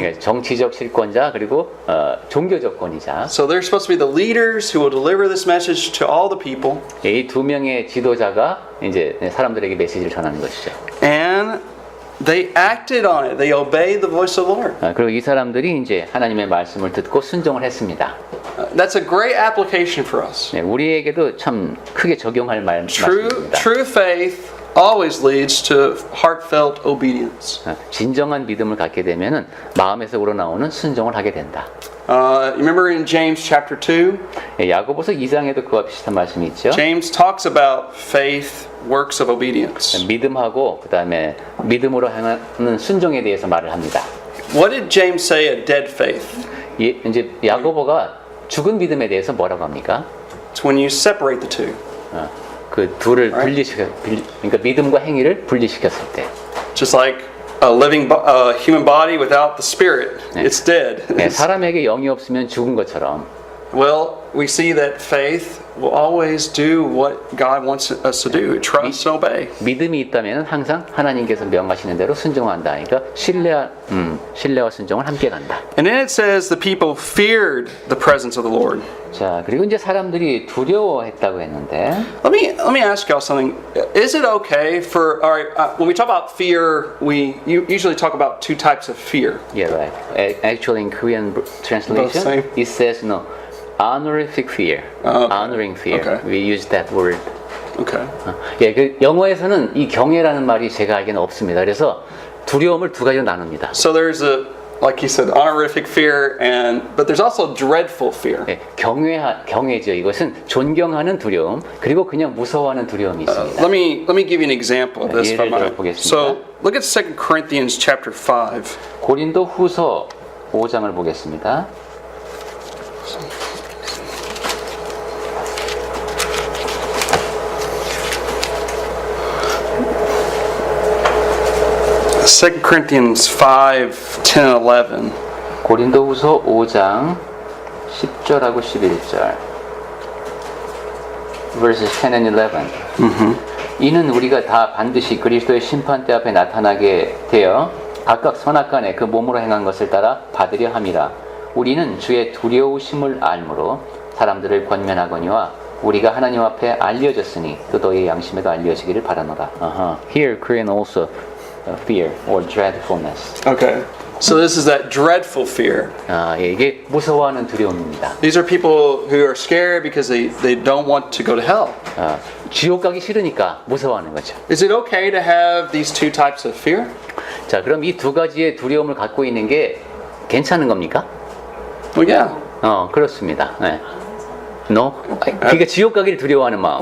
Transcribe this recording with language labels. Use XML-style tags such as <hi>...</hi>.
<ko>그러니까 정치적 실권자 그리고 종교적 권위자.</ko> <en>So they're supposed to be the leaders who will deliver this message to all the people.</en> <ko>이 두 명의 지도자가 이제 사람들에게 메시지를 전하는 것이죠.</ko> <en>And they acted on it. They obeyed the voice of the Lord.</en> <ko>그리고 이 사람들이 이제 하나님의 말씀을 듣고 순종을 했습니다.</ko> <en>That's a great application for us.</en> <ko>네, 우리에게도 참 크게 적용할 말씀입니다.</ko> <en>True faith always leads to heartfelt obedience.</en> <ko>진정한 믿음을 갖게 되면은 마음에서 우러나오는 순종을 하게 된다.</ko> <en>You remember in James chapter 2?</en> <ko>야고보서 2장에도 그와 비슷한 말씀이 있죠.</ko> <en>James talks about faith, works of obedience.</en> <ko>믿음하고 그다음에 믿음으로 행하는 순종에 대해서 말을 합니다.</ko> <en>What did James say a dead faith?</en> <ko>이제 야고보가 죽은 믿음에 대해서 뭐라고 합니까?</ko> <en>It's when you separate the two.</en> <ko>그 둘을 그러니까 믿음과 행위를 분리시켰을 때.</ko> <en>Just like a living human body without the spirit, it's dead.</en> <ko>네, 사람에게 영이 없으면 죽은 것처럼.</ko> <en>Well, we see that faith will always do what God wants us to do. Trust and obey.</en> <ko>믿음이 있다면 항상 하나님께서 명하시는 대로 순종한다. 그러니까 신뢰와 순종을 함께 간다.</ko> <en>And then it says the people feared the presence of the Lord.</en> <ko>자, 그리고 이제 사람들이 두려워했다고 했는데</ko> <en>Let me ask y'all something. Is it okay for when we talk about fear, we usually talk about two types of fear. Yeah, right. Actually, in Korean translation, same? it says no. Honorific fear, honoring fear. Okay. We use that word. Okay.</en> <ko>예, 그 영어에서는 이 경외라는 말이 제가 알기에는 없습니다. 그래서 두려움을 두 가지로 나눕니다.</ko> <en>So there's like you said, honorific fear, but there's also dreadful fear.</en> <ko>예, 경외죠. 이것은 존경하는 두려움, 그리고 그냥 무서워하는 두려움이 있습니다.</ko> <en>Let me give you an example of this.</en> <ko>예를 들어보겠습니다.</ko> <en>So look at 2 Corinthians chapter 5.</en> <ko>고린도 후서 5장을 보겠습니다.</ko> <en>2 Corinthians 5, 10, 11.</en> <ko>고린도 후서 5장 10절하고 11절.</ko> <en>verses 10 and 11.</en> <ko>이는 우리가 다 반드시 그리스도의 심판대 앞에 나타나게 되어 각각 선악간에 그 몸으로 행한 것을 따라 받으려 함이라. 우리는 주의 두려우심을 알므로 사람들을 권면하거니와 우리가 하나님 앞에 알려졌으니 또 너희 양심에도 알려지기를 바라노라.</ko> <en>Here Korean also fear or dreadfulness. Okay. So this is that dreadful fear.</en> <ko>예, 이게 무서워하는 두려움입니다.</ko> <en>These are people who are scared because they don't want to go to hell.</en> <ko>지옥 가기 싫으니까 무서워하는 거죠.</ko> <en>Is it okay to have these two types of fear?</en> <ko>자, 그럼 이 두 가지의 두려움을 갖고 있는 게 괜찮은 겁니까?</ko> <en>Well, yeah.</en> <ko>그렇습니다. 네.</ko> <en>No?</en> <ko>그러니까 지옥 가기를 두려워하는 마음.</ko>